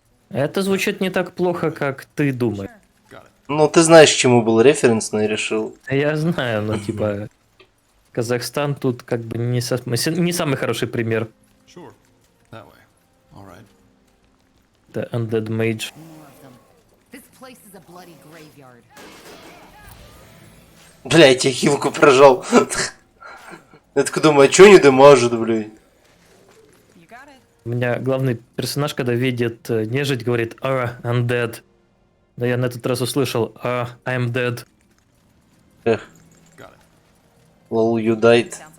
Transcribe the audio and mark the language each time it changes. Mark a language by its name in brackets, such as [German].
[Russian] Это звучит не так плохо, как ты думаешь. Ну, ты знаешь, к чему был референсный, решил. Я знаю, но типа... Казахстан тут как бы не самый хороший пример. [English] Sure. That way. All right. [Russian] Это Undead Mage. [English] This place is a bloody graveyard. [Russian] Блять, я хилку прожал. Я так думаю, а чё не дамажит, блядь? У меня главный персонаж, когда видит нежить, говорит undead. Но я на этот раз услышал [English] I'm dead. [Russian] Эх. [English] Lol, you died.